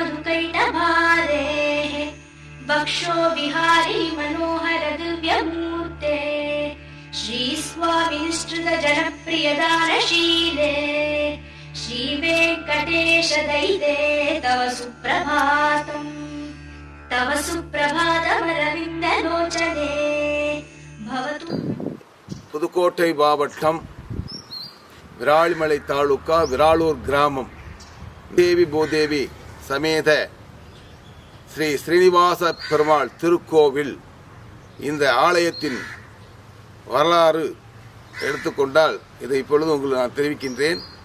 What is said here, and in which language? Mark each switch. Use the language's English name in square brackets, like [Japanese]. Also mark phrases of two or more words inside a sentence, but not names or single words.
[Sanskrit] मधुकैटभारेः वक्षो विहारी मनोहर दिव्यमूर्ते श्री स्वामी निष्ठित जनप्रिय दानशीले श्री वेंकटेश दैते तव सुप्रभातम् तव सुप्रभातमरविन्द लोचने भवतु। [Tamil] புதுக்கோட்டை மாவட்டம் விராலிமலை தாலுகா விராலூர் கிராமம் தேவி பூதேவி சமேத ஸ்ரீ ஸ்ரீனிவாச பெருமாள் திருக்கோவில். இந்த ஆலயத்தின் வரலாறு எடுத்துக்கொண்டால் இதை இப்பொழுது உங்களுக்கு நான் தெரிவிக்கின்றேன்.